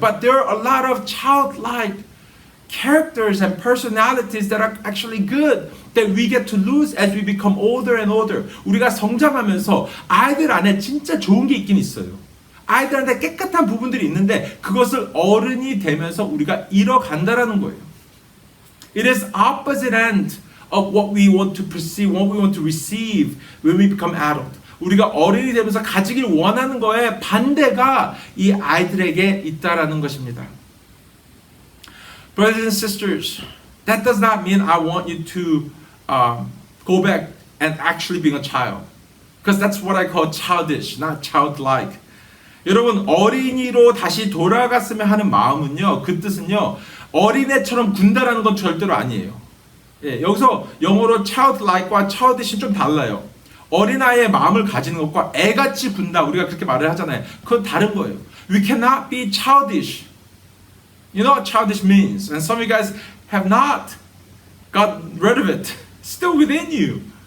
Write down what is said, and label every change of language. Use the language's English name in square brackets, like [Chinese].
[English] But there are a lot of childlike characters and personalities that are actually good that we get to lose as we become older and older. [Korean] 우리가 성장하면서 아이들 안에 진짜 좋은 게 있긴 있어요. 아이들한테 깨끗한 부분들이 있는데 그것을 어른이 되면서 우리가 잃어간다라는 거예요. [English] It is opposite end of what we want to perceive, what we want to receive when we become adult. [Korean] 우리가 어른이 되면서 가지길 원하는 거에 반대가 이 아이들에게 있다라는 것입니다. [English] Brothers and sisters, that does not mean I want you to go back and actually being a child. Because that's what I call childish, not childlike. [Korean] 여러분, 어린이로 다시 돌아갔으면 하는 마음은요, 그 뜻은요, 어린애처럼 군다라는 건 절대로 아니에요. 예, 여기서 영어로 childlike과 childish는 좀 달라요. 어린아이의 마음을 가지는 것과 애같이 군다, 우리가 그렇게 말을 하잖아요. 그건 다른 거예요. [English] We cannot be childish. You know what childish means? And some of you guys have not got rid of it. Still within you.